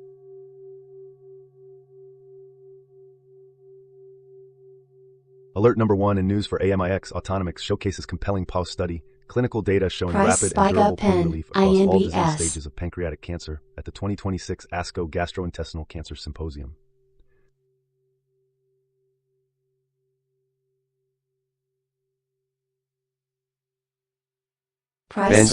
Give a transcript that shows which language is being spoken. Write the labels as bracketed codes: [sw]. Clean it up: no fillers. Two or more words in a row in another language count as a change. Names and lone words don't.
[en] Alert number 1 in news for AMIX Autonomics showcases compelling PAUS study, clinical data showing Price rapid and durable Spiga pain Pen, relief across all disease INDS. stages of pancreatic cancer at the 2026 ASCO Gastrointestinal Cancer Symposium. Price